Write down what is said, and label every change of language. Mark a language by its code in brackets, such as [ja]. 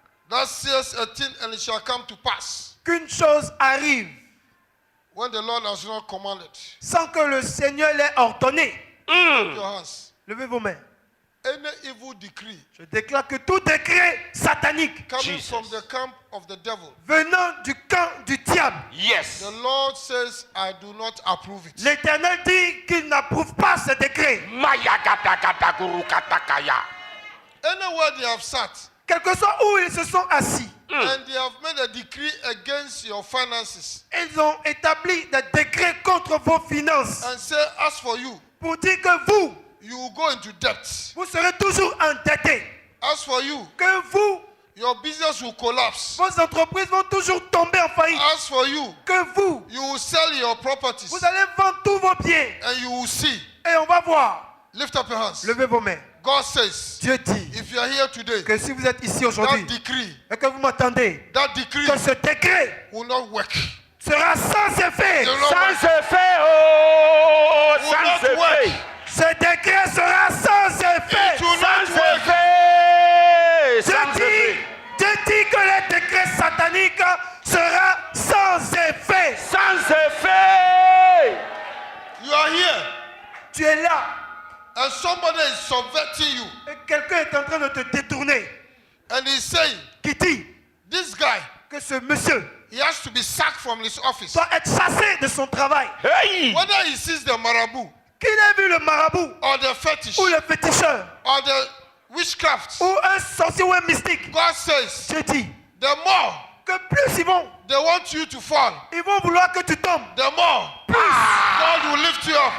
[en] that says a thing and it shall come to pass [fr] qu'une chose arrive [en] when the Lord has not commanded? [fr] sans que le Seigneur l'ait ordonné? [en] Your hands. [fr] Levez vos mains. [en] Any evil decree [fr] Je déclare que tout décret satanique [en] coming Jesus. from the camp of the devil, [fr] venant du camp du diable, [en] Yes. the Lord says, I do not approve it. [fr] l'Éternel dit qu'il n'approuve pas ce décret. Maya gata gata guru kata kaya. [en] Anywhere they have sat [fr] Quel que soit où ils se sont assis, [en] and they have made a decree against your finances [fr] ils ont établi des décrets contre vos finances [en] and say, as for you, [fr] pour dire que vous, [en] you will go into debt. [fr] vous serez toujours endettés. [en] As for you, [fr] Que vous, [en] your business will collapse. [fr] vos entreprises vont toujours tomber en faillite. [en] As for you, [fr] Que vous, [en] you will sell your properties [fr] vous allez vendre tous vos biens. [en] and you will see [fr] Et on va voir. [en] Lift up your hands. [fr] Levez vos mains. [en] God says, [fr] Dieu dit [en] if you are here today, [fr] que si vous êtes ici [en] that [fr] aujourd'hui [en] decree, [fr] et que vous m'entendez, que ce décret [en] will not work. [fr] sera sans effet. [en] It will not [fr] Sans [en] work. [fr] effet, oh, [en] Will [fr] sans [en] not [fr] effet. [en] work. [fr] Ce décret sera sans effet. [en] It will [fr] Sans [en] not work. [fr] effet. Dieu Sans effet. dit que le décret satanique sera sans effet. Sans effet. [en] You are here, [fr] Tu es là [en] and somebody is subverting you, [fr] et quelqu'un est en train de te détourner. [en] and he's saying, [fr] Qui dit [en] this guy, [fr] que ce monsieur [en] he has to be sacked from his office. [fr] doit être chassé de son travail. [en] Hey. Whether he sees the marabout, [fr] Qu'il ait vu le marabout [en] or the fetish, [fr] ou le féticheur [en] or the witchcraft, [fr] ou un sorcier ou un mystique, [en] God says, [fr] Dieu dit [en] the more [fr] que plus [en] they want you to fall, [fr] ils vont vouloir que tu tombes, [en] the more God will lift you up.